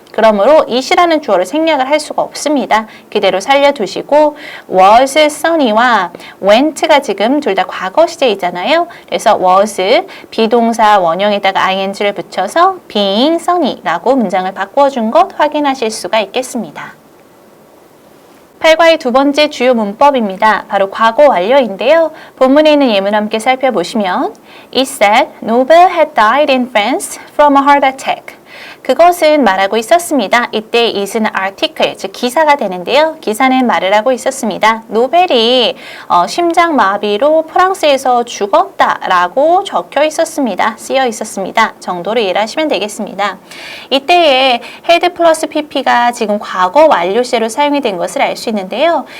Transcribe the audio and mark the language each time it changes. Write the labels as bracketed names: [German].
[Korean] 그러므로 it이라는 주어를 생략을 할 수가 없습니다. 그대로 살려두시고 [English] was sunny [Korean] 와 went가 지금 둘 다 과거 시제이잖아요. 그래서 was 비동사 원형에다가 ing를 붙여서 [English] being sunny [Korean] 라고 문장을 바꿔준 것 확인하실 수가 있겠습니다. 8과의 두 번째 주요 문법입니다. 바로 과거 완료인데요. 본문에 있는 예문 함께 살펴보시면 [English] It said Nobel had died in France from a heart attack. [Korean] 그것은 말하고 있었습니다. 이때 it은 article, 즉 기사가 되는데요. 기사는 말을 하고 있었습니다. 노벨이 심장마비로 프랑스에서 죽었다라고 적혀 있었습니다. 쓰여 있었습니다. 정도로 이해를 하시면 되겠습니다. 이때에 had 플러스 pp가 지금 과거 완료시로 사용이 된 것을 알 수 있는데요.